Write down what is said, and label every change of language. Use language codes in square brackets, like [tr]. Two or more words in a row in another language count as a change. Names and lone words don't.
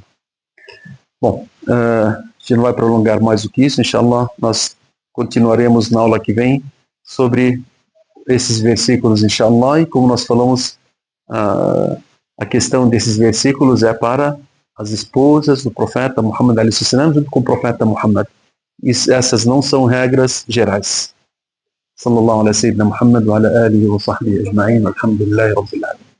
[pt] Bom, a gente não vai prolongar mais do que isso, inshallah, nós continuaremos na aula que vem sobre esses versículos, inshallah, e como nós falamos, a questão desses versículos é para as esposas do profeta Muhammad [ar] عليه السلام [pt] junto com o profeta Muhammad. Essas não são regras gerais. [ar] صلى الله عليه وسلم محمد وعلى آله وصحبه أجمعين، الحمد لله رب العالمين.